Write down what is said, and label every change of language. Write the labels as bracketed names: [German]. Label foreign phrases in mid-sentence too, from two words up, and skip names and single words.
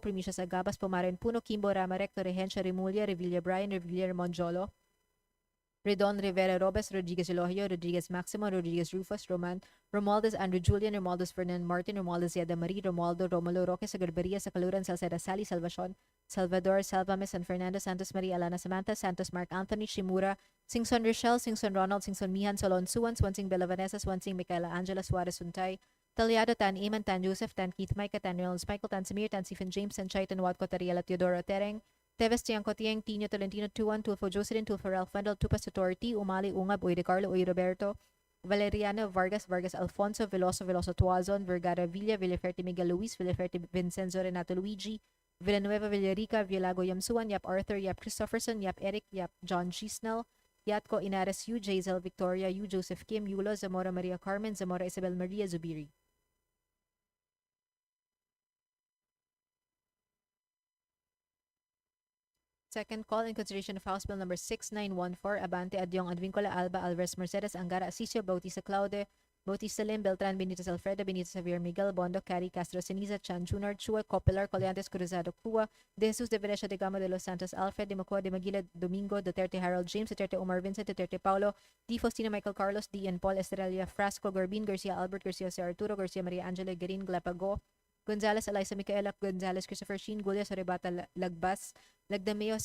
[English] Primicias Agabas, Pomaren Puno, Kimbo, Rama Recto, Regencia, Remulla, Revilla Brian, Revilla Monjolo, Redon Rivera Robes, Rodriguez Elohio, Rodriguez Maximo, Rodriguez Rufus, Romualdez Andrew Julian, Romualdez Ferdinand Martin, Romualdez Yada Marie, Romualdo Romulo Roque, Sagarbaria, Sacaluran, Salceda Sally, Salvacion, Salvador, Salvames, San Fernando, Santos Maria, Alana Samantha, Santos Mark Anthony, Shimura, Singson Rochelle, Singson Ronald, Singson Mihan, Solon Suwan, Swansing Bella Vanessa, Swansing Michaela Angela Suarez Suntay, Talyado Tan Iman, Tan Joseph, Tan Keith Micah, Tan Reynolds Michael, Tan Samir, Tan Stephen James, Tan Chaitan Watco, Tariela Teodoro Tereng, Teves Tiangco Tieng, Tino Tolentino Tuan, Tulfo Jocelyn, Tulfo Ralph Fendel, Tupas Tutorti, Umali Ungab, Uy de Carlo, Uy Roberto, Valeriano Vargas, Vargas Alfonso, Veloso Tuazon, Vergara Villa, Villaferte Miguel Luis, Villaferte Vincenzo Renato Luigi, Villanueva Villarica, Villago Yamsuan, Yap Arthur, Yap Christopherson, Yap Eric, Yap John Gisnell, Yatco Inares Yu, Jazel Victoria Yu, Joseph Kim, Yulo, Zamora Maria Carmen, Zamora Isabel Maria Zubiri. Second call in consideration of House Bill number 6914, Abante Adyong Advincola Alba Alvarez Mercedes Angara Asisio Bautista Claude Bautista Lim Beltran Benitez Alfredo Benitez Javier Miguel Bondo Cari Castro Ceniza Chan Junior Chua Copelar Colyantes Cruzado Cua De Jesus de Venecia de Gama de los Santos Alfred de Macua de Maguila Domingo Duterte Harold James Duterte Omar Vincent Duterte Paulo D. Faustina Michael Carlos D. and Paul Estrella Frasco Gorbin Garcia Albert Garcia Jose Arturo Garcia Maria Angela Garin Glapago Gonzales Eliza Micaela Gonzales Christopher Sheen Gulias Orebata Lagbas Lagdameo Jose